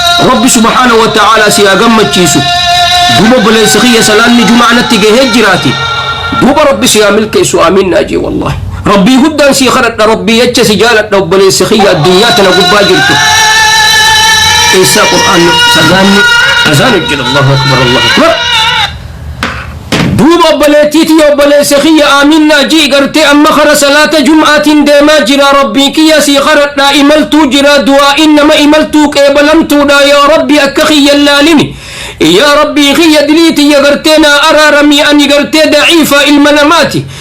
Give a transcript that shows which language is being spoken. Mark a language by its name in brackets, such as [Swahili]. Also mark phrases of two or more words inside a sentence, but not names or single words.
[Oromo] Rabbi [Arabic] سبحانه وتعالى [Oromo] si haa gammachiisu. Duuba obboleessa kiyya salaanni jumaa natti gahee jiraati. Duuba Rabbi si haa milkeessu, aamiin naa jee wallaahi. Rabbii guddaan si kadhadha, Rabbii jecha si jaaladha obboleessa kiyya addunyaa tana gubbaa jirtu. Eessaa Qur'aanni? Azaanni? Azaan hojjedha. [Arabic] الله أكبر، الله أكبر. [Oromo] Duuba obboleettii tiyya, obboleessa kiyya, aamiin naa jee gartee amma kara salaata jum'aatiin deemaa jira. Rabbii kiyya si kadhadha, imaltuu jira, du'aa'iin nama imaltuu qeebalamtuudha. Yaa Rabbi akka kiyya laalini. Yaa Rabbii kiyya dilii tiyya gartee naa araarami, ani gartee da'iifa ilma namaati.